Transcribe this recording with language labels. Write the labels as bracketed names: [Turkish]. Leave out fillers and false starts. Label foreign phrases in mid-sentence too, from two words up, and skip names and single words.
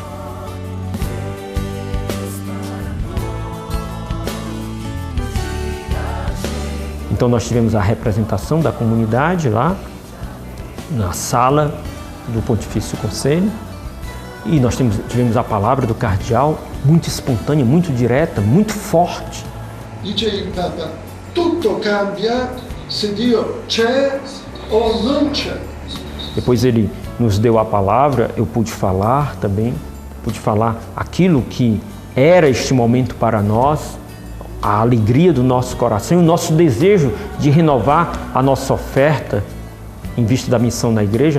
[Portuguese] Então nós tivemos a representação da comunidade lá, na sala do Pontifício Conselho, e nós tivemos a palavra do cardeal, muito espontânea, muito direta, muito forte. [Italian] Dice il Papa: tutto cambia se Dio c'è o non c'è. [Portuguese] Depois ele nos deu a palavra, eu pude falar também, pude falar aquilo que era este momento para nós, a alegria do nosso coração, o nosso desejo de renovar a nossa oferta em vista da missão na igreja.